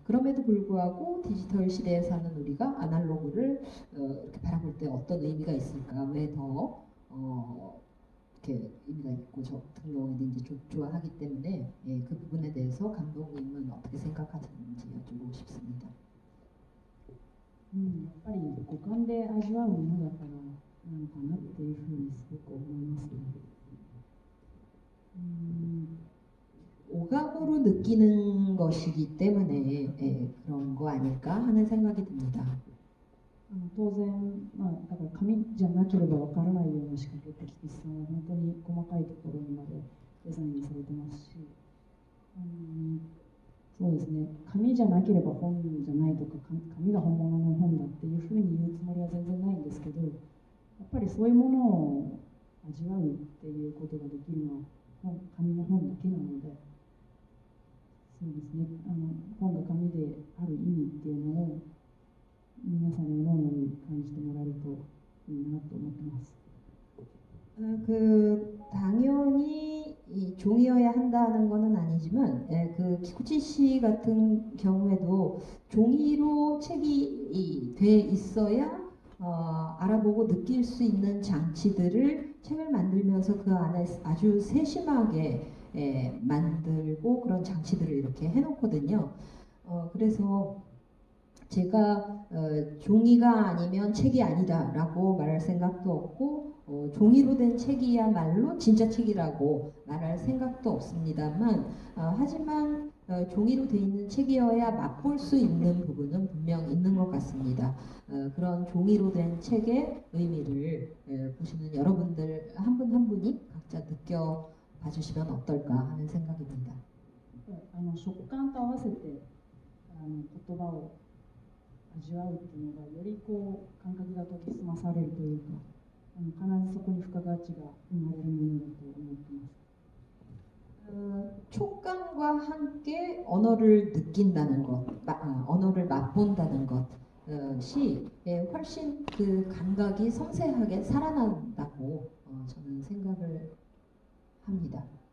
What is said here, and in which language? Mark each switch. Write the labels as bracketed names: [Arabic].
[Korean] 그럼에도 불구하고 디지털 시대에 사는 우리가 아날로그를 이렇게 바라볼 때 어떤 의미가 있을까? 왜 더 이렇게 의미가 있고 저 같은 경우에는 이제 좋아하기 때문에 그 부분에 대해서 감독님은 어떻게 생각하시는지 여쭈고 싶습니다. [Japanese] やっぱり五感で味わうものだからなのかなっていうふうにすごく思いますね。 [Korean] 오감으로 느끼는 것이기 때문에 그런 거 아닐까 하는 생각이 듭니다. [Japanese] 当然、だから紙じゃなければわからないような仕掛けって菊池さんは本当に細かいところにまでデザインされてますし、そうですね、紙じゃなければ本じゃないとか、紙が本物の本だっていうふうに言うつもりは全然ないんですけど、やっぱりそういうものを味わうっていうことができるのは紙の本だけなので、そうですね、本が紙である意味っていうのを皆さんに脳に感じてもらえるといいなと思ってます。 [Korean] 당연히 이 종이어야 한다는 것은 아니지만, 그 키쿠치 씨 같은 경우에도 종이로 책이 돼 있어야 알아보고 느낄 수 있는 장치들을 책을 만들면서 그 안에 아주 세심하게 만들고 그런 장치들을 이렇게 해놓거든요. 그래서 제가 종이가 아니면 책이 아니다라고 말할 생각도 없고, 종이로 된 책이야말로 진짜 책이라고 말할 생각도 없습니다만, 하지만 종이로 돼 있는 책이어야 맛볼 수 있는 부분은 분명 있는 것 같습니다. 그런 종이로 된 책의 의미를 보시는 여러분들 한 분 한 분이 각자 느껴봐 주시면 어떨까 하는 생각입니다. [Japanese] 食感と合わせて言葉を味わうっていうのがよりこう感覚が研ぎ澄まされるというか、必ずそこに付加価値が生まれるものだと思ってます。 [Korean] 촉감과 함께 언어를 느낀다는 것, 언어를 맛본다는 것이 훨씬 그 감각이 섬세하게 살아난다고 저는 생각을 합니다.